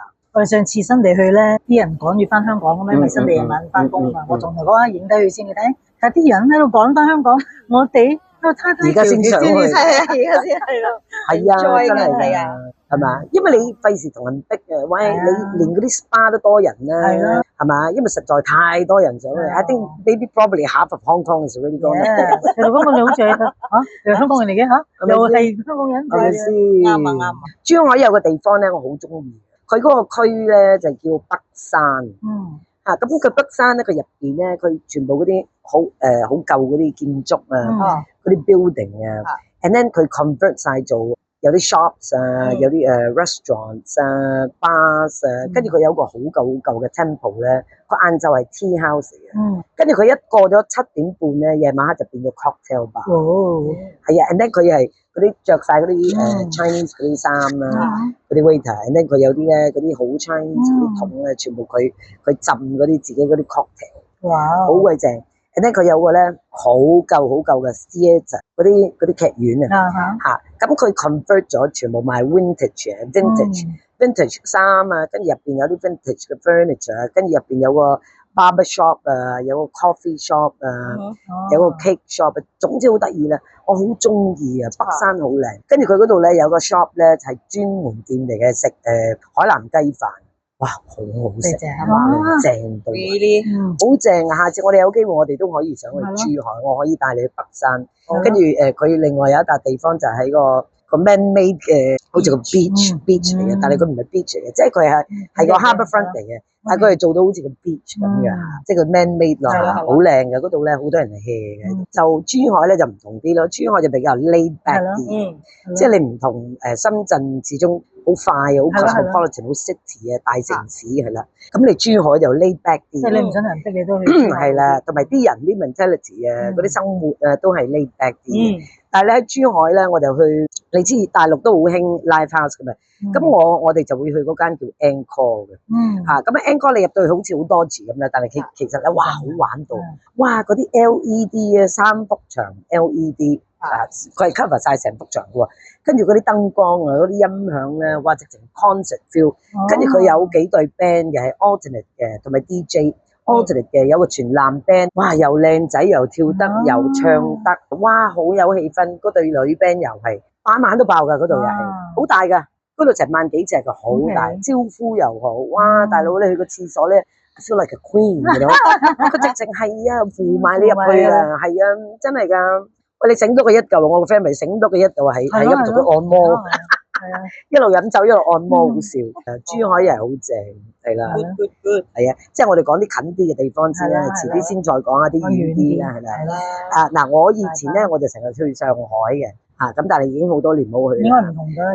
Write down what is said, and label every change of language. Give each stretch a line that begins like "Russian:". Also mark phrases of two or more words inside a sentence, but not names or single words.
Cantonese: 我哋上次新地去咧，啲人趕住翻香港咁樣，因為新地夜晚翻工啊，我仲同嗰個影低佢先，你睇，睇啲人喺度趕翻香港，我哋喺度睇而家先上去，而家先係咯。係啊，真係啊，係嘛？因為你費事同人逼啊，喂，你連嗰啲 spa 都多人啦，係嘛？因為實在太多人上去。
English: I think maybe probably half of Hong Kong is already gone。
Cantonese: 其實講我哋好似係香港人嚟嘅嚇，又係香港人，係咪先？啱啊！珠海有個地方咧，我好中意。佢嗰個區咧就叫北山，咁佢北山咧，佢入邊咧，佢全部嗰啲好舊嗰啲建築啊，嗰啲 building 啊 ，
English: and then
Cantonese: 佢 convert 晒做有啲 shops 啊，有啲restaurants 啊、bars 啊，跟住佢有個好舊嘅 temple 咧，佢晏晝係
English: tea house
Cantonese: 嘅，跟住佢一過咗7點半咧，夜晚黑就變咗
English: cocktail bar。
Cantonese: 係啊，
English: and then
Cantonese: 佢係嗰啲着晒嗰啲Chinese 嗰啲衫啦，嗰啲 waiter，
English: and then
Cantonese: 佢有啲咧嗰啲好 Chinese 嗰啲桶咧，全部佢浸嗰啲自己嗰啲 cocktail，好鬼正。
English: and then
Cantonese: 佢有個咧好舊嘅 theatre 嗰啲劇院啊，咁佢 convert 咗全部賣 vintage 衫啊，跟住入邊有啲 vintage 嘅 furniture 啊，跟住入邊有個
English: barber shop
Cantonese: 啊，有個
English: coffee shop
Cantonese: 啊，有個
English: cake shop，
Cantonese: 總之好得意啦，我好中意啊，北山好靚。跟住佢嗰度咧有個 shop 咧係專門店嚟嘅，食海南雞飯，哇，好好食，正到，好正啊！下次我哋有機會，我哋都可以上去珠海，我可以帶你去北山。跟住佢另外有一笪地方就喺個 man-made 嘅，好似個 beach 嚟嘅，但係佢唔係 beach 嚟嘅，即係佢係個
English: harbour front
Cantonese: 嚟嘅，但係佢係做到好似個 beach 咁嘅，即係個 man-made 咯，好靚嘅，嗰度咧好多人嚟 hea 嘅。就珠海咧就唔同啲咯，珠海就比較
English: laid back
Cantonese: 啲，即係你唔同深圳始終好快好 cosmopolitan 好 city 嘅大城市係啦，咁你珠海就
English: laid back
Cantonese: 啲，即係你唔想人逼你都去。係啦，同埋啲人啲 mentality 啊，嗰啲生活啊都係
English: laid back
Cantonese: 啲。但係咧喺珠海咧，我就去，你知大陸都好興
English: live house
Cantonese: 㗎嘛，咁我哋就會去嗰間叫 Encore 嘅，咁 Encore 你入到去好似好多字咁啦，但係其實咧，哇好玩到，哇嗰啲 LED 啊3幅牆 LED，佢係 cover 晒成幅牆嘅喎，跟住嗰啲燈光啊，嗰啲音響咧，哇直情
English: concert feel，
Cantonese: 跟住佢有幾隊 band 嘅係 alternate 嘅，同埋 DJ。alternate 嘅有個全男 band，哇又靚仔又跳得又唱得，哇好有氣氛。嗰隊女 band 又係晚晚都爆㗎，嗰度又係好大㗎，嗰度成萬幾隻㗎，好大，招呼又好。哇大佬你去個廁所咧 ，
English: feel like a queen
Cantonese: 㗎咯，佢直情係啊扶埋你入去啊，係啊真係㗎。喂你整多佢一嚿，我個 friend 咪整多佢一嚿係咁同佢按摩。一路飲酒一路按摩好笑，珠海又係好正，係啦，係啊，即係我哋講啲近啲嘅地方先啦，遲啲先再講一啲遠啲啦，係啦，嗱，我以前咧我就成日去上海嘅，咁但係已經好多年冇去啦。應該唔同㗎。